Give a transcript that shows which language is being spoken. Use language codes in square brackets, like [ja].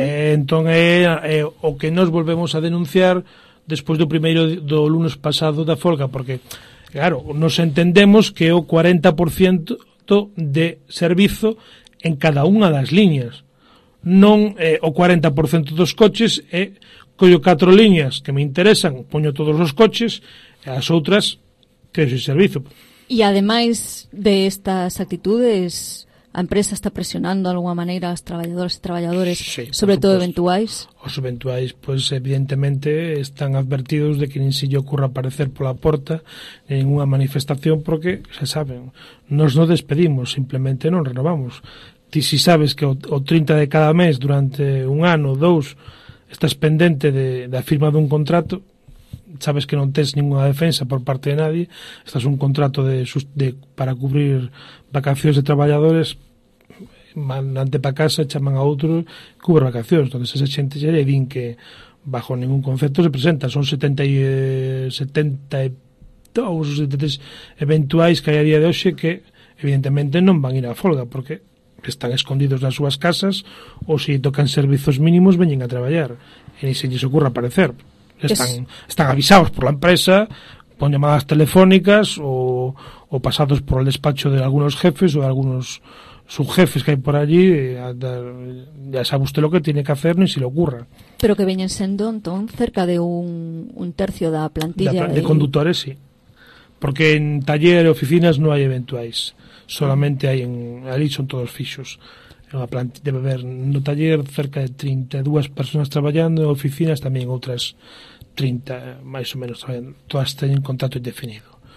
[gl] Entón o que nos volvemos a denunciar despois do primeiro do lunes pasado da folga, porque claro, nos entendemos que o 40% de servizo en cada unha das líneas, non o 40% dos coches, collo 4 líneas que me interesan, poño todos os coches, e as outras que ese servizo. E ademais de estas actitudes, a empresa está presionando de alguna maneira as traballadoras e traballadores, sí, sobre supuesto, todo eventuais? Os eventuais, pues, evidentemente, están advertidos de que nin se lle ocurra aparecer pola porta en unha manifestación, porque, xa saben, nos non despedimos, simplemente non renovamos. Ti si sabes que o 30 de cada mes, durante un ano ou dous, estás pendente da firma dun contrato, sabes que non tens ninguna defensa por parte de nadie, estás un contrato para cubrir vacacións de traballadores, mandante para casa, chaman a outro, cubre vacacións, entón esa xente xa lle din que bajo ningún concepto se presenta, son 72 ou 73 eventuais que hai a día de hoxe que evidentemente non van ir a folga, porque están escondidos nas súas casas ou se tocan servizos mínimos veñen a traballar e ni se lles ocurra aparecer. [es] Están avisados por la empresa, con llamadas telefónicas o pasados por el despacho de algunos jefes o de algunos subjefes que hay por allí. Ya sabe usted lo que tiene que hacer, ni si le ocurra. Pero que vienen siendo, entonces, cerca de un tercio de la plantilla. De conductores, sí. Porque en taller y oficinas no hay eventuais. Solamente hay en... Allí son todos fixos. [gl] Debe haber no taller cerca de 32 personas traballando, en oficinas tamén outras 30, máis ou menos, traballando. Todas teñen contrato indefinido.